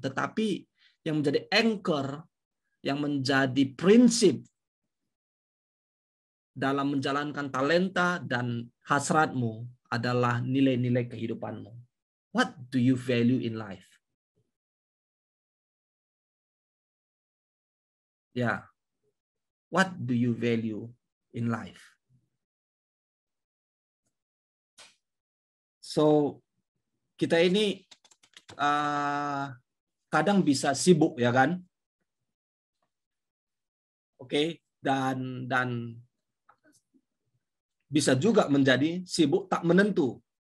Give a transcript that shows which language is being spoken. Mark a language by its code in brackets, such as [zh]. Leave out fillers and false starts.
[id] Tetapi yang menjadi anchor, yang menjadi prinsip dalam menjalankan talenta dan hasratmu adalah nilai-nilai kehidupanmu. [en] What do you value in life? Ya, what do you value in life? [id] So, kita ini kadang bisa sibuk, ya kan? Oke, dan bisa juga menjadi sibuk tak menentu.